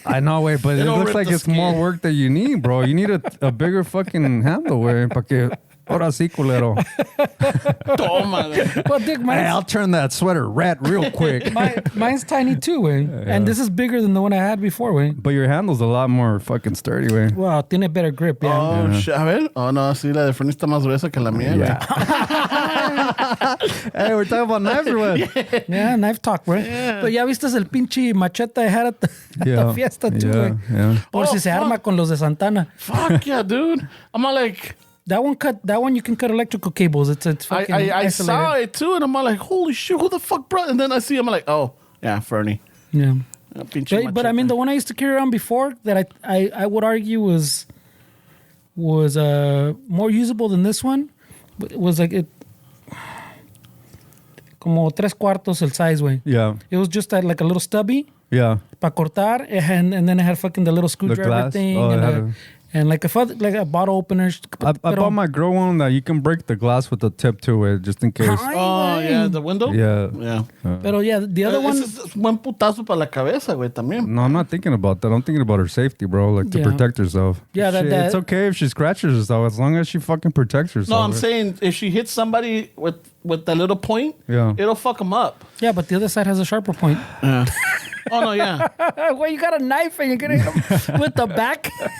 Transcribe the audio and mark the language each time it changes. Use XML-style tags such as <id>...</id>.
<en>I know, way, but it looks like it's more work that you need, bro. You need a bigger fucking handle, way.</en> <es>Ahora sí, culero. Toma.</es> <en>Well, Dick, Hey, I'll turn that sweater red real quick. Mine's tiny too, way. And this is bigger than the one I had before, way. But your handle's a lot more fucking sturdy, way. Wow, tiene better grip, yeah. Oh, shit.</en> <es>A ver. Oh, no, sí, la de Fernie está más gruesa que la mía, güey.</es> <en>Hey, we're talking about knives or what? Yeah, knife talk, bro. Yeah.</en> <es>Pero ya viste el pinche machete</es> <en>I had at the fiesta too,</en> <es>güey.</es> <en>Yeah.</en> <es>Por si se arma con los de Santana.</es> <en>Fuck yeah, dude. I'm all like... That one you can cut electrical cables. It's fucking I isolated. saw it too, and I'm all like, holy shit, who the fuck brought? And then I see him, I'm like, oh, yeah, Fernie. Yeah. But I mean, the one I used to carry around before that I would argue was more usable than this one. It was like it,</en> <es>como 3/4 el</es> <en>size, way. Yeah. It was just like a little stubby. Yeah.</en> <es>Pa cortar,</es> <en>and then it had fucking the little screwdriver thing, and like a bottle opener. I bought my girl one that you can break the glass with the tip to it, just in case. Oh, yeah, the window? Yeah. Pero yeah, the other one...</en> <es>Es buen putazo para la cabeza, güey, también.</es> <en>No, I'm not thinking about that. I'm thinking about her safety, bro, like to protect herself. Yeah, it's okay if she scratches herself as long as she fucking protects herself. No, I'm saying if she hits somebody with that little point, it'll fuck them up. Yeah, but the other side has a sharper point. Yeah. Oh, no, yeah. Well, you got a knife and you're going to hit with the back?</en>